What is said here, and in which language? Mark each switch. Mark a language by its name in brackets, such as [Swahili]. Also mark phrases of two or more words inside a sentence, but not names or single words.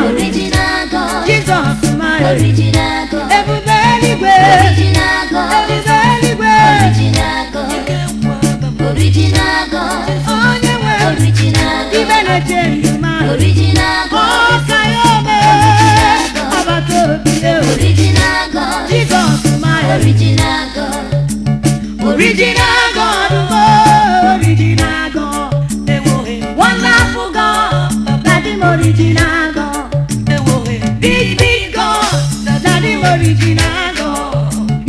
[English] Original God. [Igbo] Jizọs ma. [English] Original God. [Igbo] Ebube eluigwe. [English] Original God. [Igbo] Ebube eluigwe. [English] Original God. Original God. [Igbo] Onye nwe. [English] Original God. [Igbo] Ibe na-eche ndụ ma. [English] Original God. [Igbo] Ọka ya ome. [English] Original God. [Igbo] Agbata obi ya. [English] Original God. [Igbo] Jizọs ma. [English] Original God. Original God, oh, original God. Wonderful God, [Igbo] Daddy m [English] original God. Big, big God, [Igbo] Daddy m [English] original God.